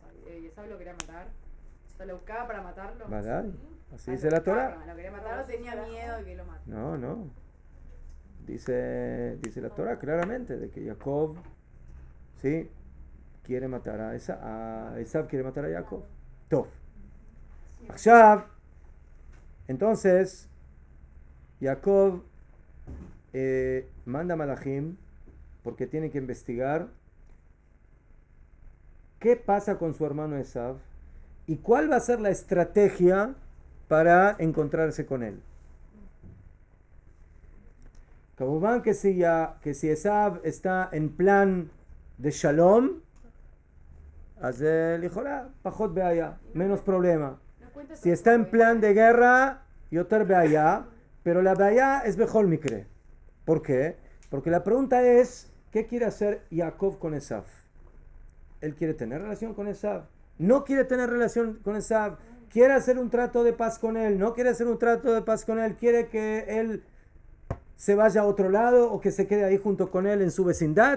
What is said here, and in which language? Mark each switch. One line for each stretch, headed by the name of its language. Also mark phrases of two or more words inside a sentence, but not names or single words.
Spanish: Y Esaú lo quería matar. O sea, lo buscaba para matarlo. ¿Verdad? Así Ah, dice la Torah. Lo quería matar, tenía miedo de que lo mate. No. Dice la Torah claramente de que Jacob, ¿sí? Quiere matar a Esav quiere matar a Jacob. Tov. Achshav, entonces, Jacob manda a Malachim porque tiene que investigar qué pasa con su hermano Esav y cuál va a ser la estrategia para encontrarse con él. Kabumán que si Esav está en plan de Shalom,
Hebrew: פחות בעיה,
Spanish: menos problema. Si está en plan de guerra,
Hebrew: יותר בעיה,
Spanish: pero la beaya es
Hebrew: בכל מקרה.
Spanish: ¿Por qué? Porque la pregunta es, ¿qué quiere hacer Jacob con Esav? Él quiere tener relación con Esav, no quiere tener relación con Esav, quiere hacer un trato de paz con él, no quiere hacer un trato de paz con él, quiere que él se vaya a otro lado o que se quede ahí junto con él en su vecindad.